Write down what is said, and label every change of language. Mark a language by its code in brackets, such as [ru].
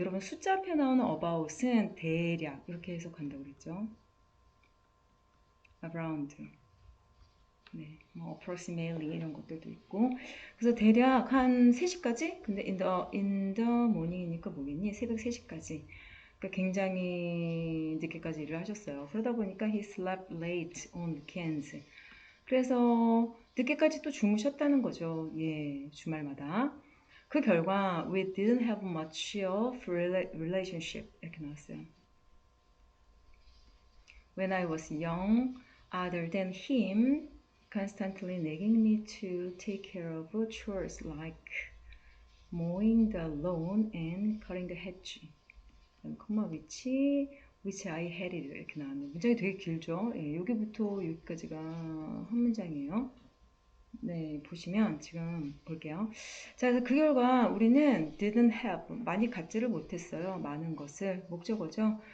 [ko] 여러분, 숫자 앞에 나오는 about은 대략. 이렇게 해석한다고 그랬죠. around. 네, 뭐 approximately 이런 것들도 있고. 그래서 대략 한 3시까지? 근데 in the morning이니까 뭐겠니? 새벽 3시까지. 그러니까 굉장히 늦게까지 일을 하셨어요. 그러다 보니까 [en] he slept late on weekends. [ko] 그래서 늦게까지 또 주무셨다는 거죠. 예, 주말마다. 그 결과 [en] we didn't have much of relationship [ko] 이렇게 나왔어요. [en] When I was young, other than him constantly nagging me to take care of chores like mowing the lawn and cutting the hedge. [ko] 콤마 [en] which I hated [ko] 이렇게 나왔네요. 문장이 되게 길죠? 예, 여기부터 여기까지가 한 문장이에요. 네, 보시면 지금 볼게요. 자, 그래서 그 결과 우리는 [en] didn't have [ko] 많이 갖지를 못했어요. 많은 것을 목적어죠.